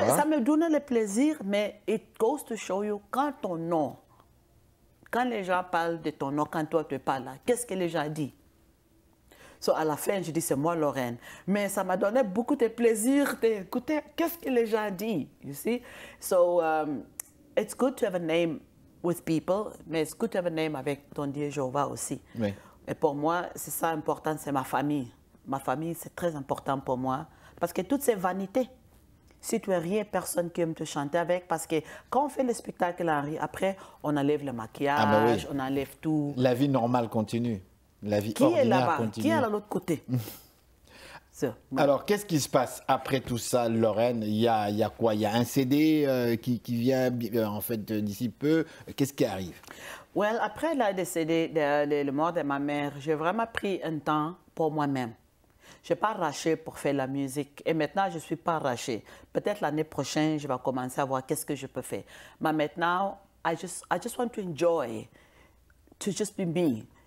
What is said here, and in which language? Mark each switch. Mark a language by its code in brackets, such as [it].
[fr] Ça me donne le plaisir, mais [en] it goes to show you, [fr] quand ton nom, quand les gens parlent de ton nom, quand toi tu parles, qu'est-ce que les gens disent? So, à la fin, je dis, c'est moi, Lorraine. Mais ça m'a donné beaucoup de plaisir d'écouter qu'est-ce que les gens disent, [en] you see? So, it's good to have a name with people, mais it's good to have a name [fr] avec ton Dieu Jéhovah aussi. Oui. Et pour moi, c'est ça important, c'est ma famille. Ma famille, c'est très important pour moi. Parce que toutes ces vanités, si tu es rien, personne qui aime te chanter avec. Parce que quand on fait le spectacle, après, on enlève le maquillage, on enlève tout. La vie normale continue. La vie ordinaire continue. Qui est là-bas? Qui est à l'autre côté? Alors, qu'est-ce qui se passe après tout ça, Lorraine? Il y a quoi? Il y a un CD qui vient, en fait, d'ici peu. Qu'est-ce qui arrive? Well, après le décédé, le mort de ma mère, j'ai vraiment pris un temps pour moi-même. Je n'ai pas arraché pour faire la musique. Et maintenant, je ne suis pas arrachée. Peut-être l'année prochaine, je vais commencer à voir qu'est-ce que je peux faire. Mais maintenant, [en] I just want to enjoy, to just be me.